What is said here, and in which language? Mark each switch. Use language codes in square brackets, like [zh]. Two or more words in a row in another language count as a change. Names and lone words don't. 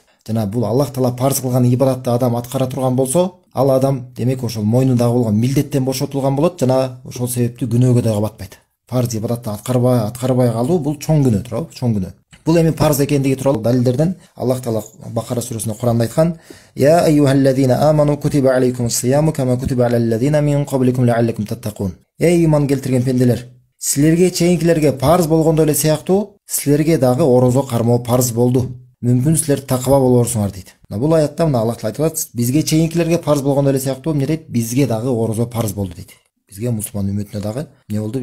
[ky] Жана бул Аллах Таала парз кылган ибадатты адам аткара турган болсо, ал адам демек ошол мойнундагы болгон милдеттен бошотулган болот жана ошол себептүү күнөөгө дагы батпайт. Парз ибадатты аткарбай калуу бул чоң күнөө, туурабы? Чоң күнөө. Бул эми парз экендиги тууралуу далилдерден Аллах Таала Бакара сүрөсүндө Куранда айткан: [ar] "يا أيها الذين آمنوا كتب عليكم الصيام كما كتب على الذين من قبلكم لعلكم تتقون." [ky] Эй иман келтирген пенделер, силерге чейинкилерге парз болгондой эле сыяктуу силерге дагы орозо кармоо парз болду. Мүмкүн силер такыба болорсуңар дейт. Бул аятта мына Аллах Таала айтат, бизге чейинкилерге парз болгондой эле сыяктуу эмне дейт? Бизге дагы орозо парз болду дейт. Бизге мусулман үммөтүнө дагы эмне болду?